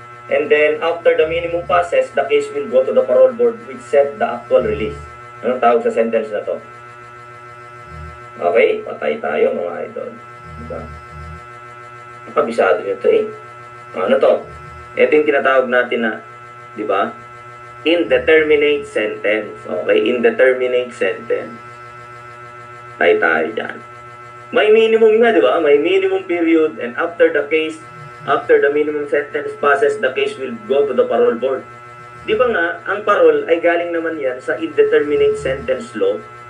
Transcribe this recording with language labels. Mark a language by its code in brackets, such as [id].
[en] And then, after the minimum passes, the case will go to the parole board which set the actual release. [tl] Anong tawag sa sentence na to? Okay, patay tayo mga idol. Diba? Nakabisado nyo to eh. Ano to? Ito yung tinatawag natin na, di ba? [en] Indeterminate sentence. Okay, indeterminate sentence. [tl] Patay tayo dyan. [en] May minimum nga, di ba? May minimum period, and after the minimum sentence passes, the case will go to the parole board. [tl] Di ba nga, ang parole ay galing naman yan sa indeterminate sentence law.